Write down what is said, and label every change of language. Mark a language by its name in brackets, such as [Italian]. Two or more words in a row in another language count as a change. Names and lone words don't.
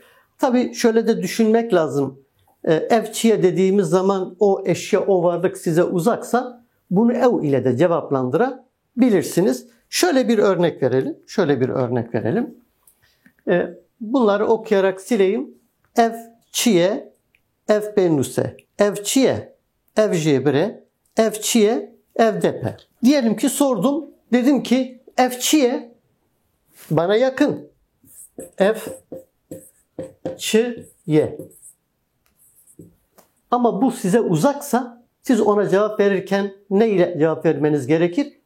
[Turkish] Tabii şöyle de düşünmek lazım. Evçiye dediğimiz zaman o eşya, o varlık size uzaksa bunu ev ile de cevaplandırabilirsiniz. Şöyle bir örnek verelim. Bunları okuyarak sileyim. [Kurdish] Evçiye ev penuse, ev çiye, ev jebre, ev çiye, ev depe. [Turkish] Diyelim ki sordum. Dedim ki [Kurdish] ev çiye [Turkish] bana yakın. [Kurdish] Ev çiye. [Turkish] Ama bu size uzaksa siz ona cevap verirken ne ile cevap vermeniz gerekir?